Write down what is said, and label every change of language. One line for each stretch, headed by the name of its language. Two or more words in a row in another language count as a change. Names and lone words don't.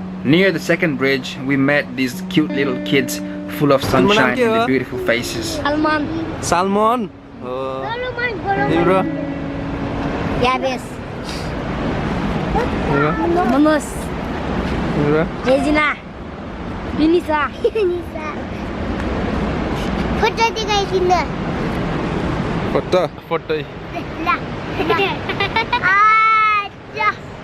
English: Near the second bridge, we met these cute little kids full of sunshine and their beautiful faces. Salmon. Bro. Yabes. Manus. Regina. Unisa.
Indonesian: Foto tinggal sini. Foto. Foto. Lah. Aja.